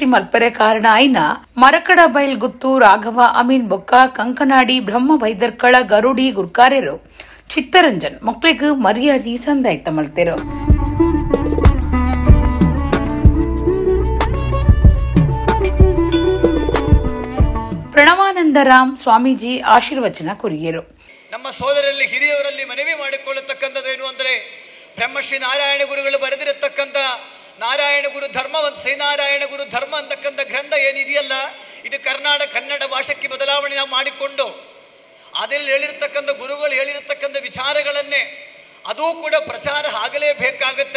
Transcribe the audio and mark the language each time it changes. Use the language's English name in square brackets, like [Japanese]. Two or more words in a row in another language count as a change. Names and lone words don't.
[Tulu] ಮಲ್ಪರೆ ಕಾರಣ ಐನ ಮರಕಡ ಬೈಲ್ ಗುತ್ತು ರಾಘವ ಅಮೀನ್ ಬೊಕ್ಕ ಕಂಕನಾಡಿ ಬ್ರಹ್ಮ ವೈದರ್ಕಳ ಗರುಡಿ ಗುರ್ಕಾರ್ಯರು ಚಿತ್ತರಂಜನ್ ಮಕ್ಳಿಗ್ ಮರ್ಯಾದೆ ಸಂದಾಯ್ತ ಮಲ್ತೇರು. ಪ್ರಣವಾನಂದರಾಮ್ ಸ್ವಾಮೀಜಿ ಆಶೀರ್ವಚನ ಕೊರಿಯರು. [Kannada] ನಮ್ಮ ಸೋದರಲ್ಲಿ ಹಿರಿಯವರಲ್ಲಿ ಮನವಿ ಮಾಡಿಕೊಳ್ಳತಕ್ಕಂಥದ್ದೇನು ಅಂದರೆ, ಬ್ರಹ್ಮಶ್ರೀ ನಾರಾಯಣ ಗುರುಗಳು ಬರೆದಿರತಕ್ಕಂಥ ನಾರಾಯಣ ಗುರು ಧರ್ಮ, ಒಂದು ಶ್ರೀನಾರಾಯಣ ಗುರು ಧರ್ಮ ಅಂತಕ್ಕಂಥ ಗ್ರಂಥ ಏನಿದೆಯಲ್ಲ, ಇದು ಕನ್ನಡ ಭಾಷೆಗೆ ಬದಲಾವಣೆ ನಾವು ಮಾಡಿಕೊಂಡು ಅದರಲ್ಲಿ ಹೇಳಿರ್ತಕ್ಕಂಥ ಗುರುಗಳು ಹೇಳಿರ್ತಕ್ಕಂಥ ವಿಚಾರಗಳನ್ನೇ ಅದೂ ಕೂಡ ಪ್ರಚಾರ ಆಗಲೇಬೇಕಾಗತ್ತೆ.